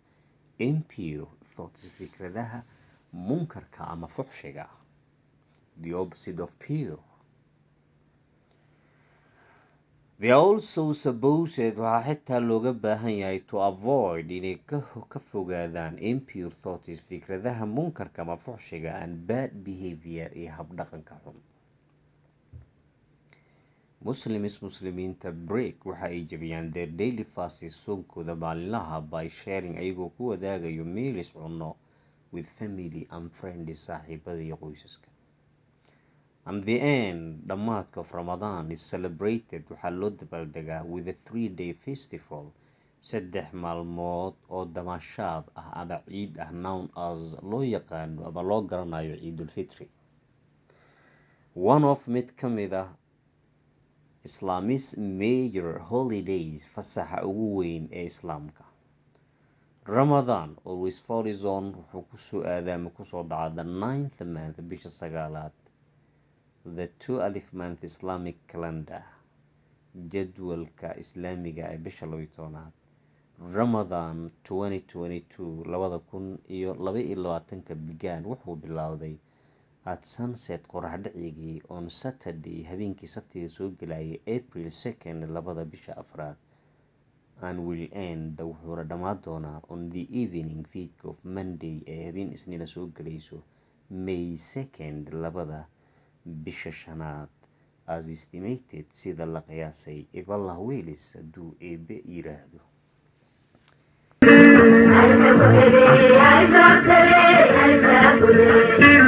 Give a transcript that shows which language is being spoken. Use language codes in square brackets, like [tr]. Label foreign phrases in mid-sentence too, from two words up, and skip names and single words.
[en] Impure thoughts, [so] fikradaha munkarka ama fuxshiga, [en] the opposite of pure. They are also supposed [so] waxaa xitaa looga baahan yahay [en] to avoid [so] inay ka fogaadaan [en] impure thoughts [so] fikradaha munkarka ama fuxshiga [en] and bad behavior [so] iyo habdhaqanka xun. Muslimiinta break waxa ay jabiyaan [en] their daily fasts [so] soonkooda maalinlaha [en] by sharing [so] ayagoo ku wadaagayo meals cunno [en] with family and friends [so] saaxiibada iyo qoysaska. [en] And the end [so] dhamaadka [en] of Ramadan is celebrated [so] waxaa loo dabaaldegaa [en] with a 3-day festival [so] 3 maalmood oo damaashaad ah ama ciid ah [en] known as [so] loo yaqaano ama loo garanayo Ciidul Fitri. [en] One of [so] mid ka mid ah [en] Islam's major holidays [so] fasaxa ugu weyn ee Islaamka. [en] Ramadan always falls on [so] wuxuu kusoo aadaama kusoo dhaca [en] the 9th month [so] bisha 9aad [en] the 12th month Islamic calendar [so] jadwalka islaamiga ee bisha 12aad. Ramadan 2022 2022 began wuxuu bilowday [en] at sunset [so] qorax dhacigii [en] on Saturday [so] habeenkii Sabtida soo galayay April 2nd bisha 4aad [en] and will end [so] wuxuuna dhammaan doonaa [en] on the evening [so] fiidka [en] of Monday [so] ee habeen Isniina soo galayso May 2nd bisha 5aad [en] as estimated [so] sida la qiyaasay [en] if Allah wills [so] hadduu Eebbe yiraahdo. [en] I